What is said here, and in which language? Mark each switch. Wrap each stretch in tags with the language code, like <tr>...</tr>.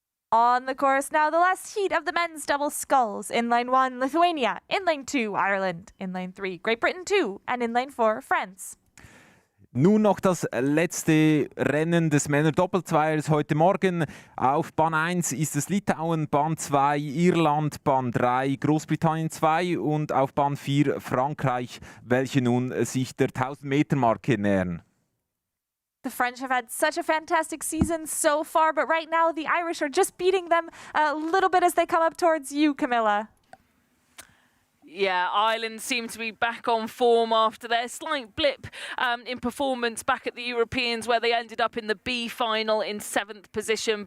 <en>On the course now, the last heat of the men's double sculls. In lane 1, Lithuania. In lane 2, Ireland. In lane 3, Great Britain 2. And in lane 4, France.</en> <de>Nun noch das letzte Rennen des Männer-Doppelzweiers heute Morgen. Auf Bahn 1 ist es Litauen, Bahn 2 Irland, Bahn 3 Großbritannien 2 und auf Bahn 4 Frankreich, welche nun sich der 1000-Meter-Marke nähern.</de> <en>The French have had such a fantastic season so far, but right now the Irish are just beating them a little bit as they come up towards you, Camilla. Yeah, Ireland seem to be back on form after their slight blip in performance back at the Europeans, where they ended up in the B final in 7th position.</en>